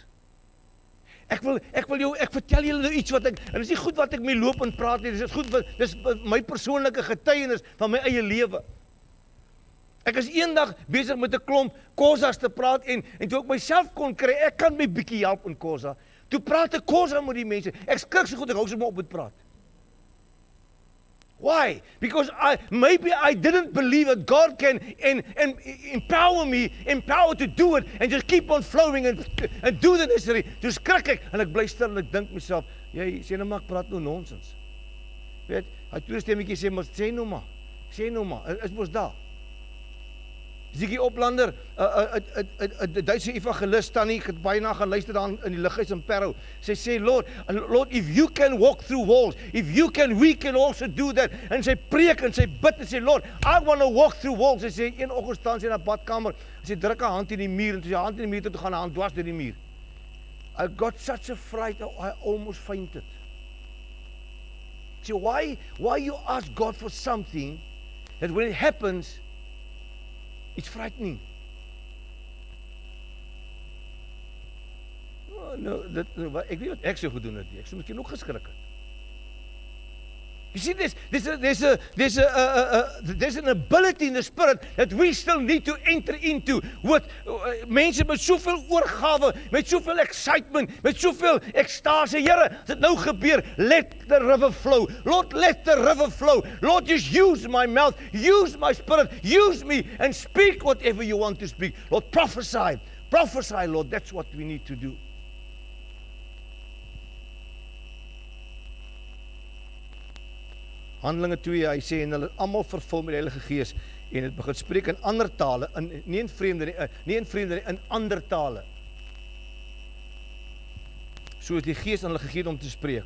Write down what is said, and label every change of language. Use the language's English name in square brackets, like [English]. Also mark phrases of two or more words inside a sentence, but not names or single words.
[Afrikaans] Ek vertel julle nou iets wat ek, en dis nie goed wat ek mee loop en praat nie, dis my persoonlike getuienis van my eie lewe. Ek is eendag besig met 'n klomp Xhosas te praat en toe ek myself kon kry, ek kan my bietjie help in Xhosa. Toe praat ek Xhosa met die mense. Ek skrik so goed, ek hou sommer op met praat. [English] Why? Because maybe I didn't believe that God can empower me to do it and just keep on flowing and do the necessary. [Afrikaans] Toe skrik ek en ek bly stil en ek dink myself, jy sê nou maar ek praat nou nonsens. Weet, hy tweede stemmetjie sê maar sê nou maar, is mos daar. Ziggy Oplander, 'n Duitse evangelist tannie, ek het baie na gaan luister daar in die Lighuis in Parow. Sy sê, [English] Lord, if you can walk through walls, we can also do that. [Afrikaans] En sy preek en sy bid en sê, [English] Lord, I want to walk through walls. [Afrikaans] Sy sê, een oggend staan sy in 'n badkamer, sy druk haar hand in die muur en toe sy hand in die muur toe gaan, haar hand dwars deur die muur. [English] I got such a fright, I almost fainted. So why you ask God for something that when it happens, it's frightening. [Afrikaans] Ek weet wat ek so gedoen het nie. Ek sou miskien ook geskrik het. [English] You see, there's an ability in the spirit that we still need to enter into with [Afrikaans] mense met soveel oorgawe, met soveel excitement, met soveel ekstase. Here, as dit nou gebeur, [English] let the river flow. Lord, let the river flow. Lord, just use my mouth, use my spirit, use me and speak whatever you want to speak. Lord, prophesy, Lord, that's what we need to do. [Afrikaans] Handelinge 2, hy sê, en hulle almal vervul met die Heilige Gees, en het begin spreek in ander tale, nie in vreemde nie, in ander tale. So het die Gees aan hulle gegee om te spreek.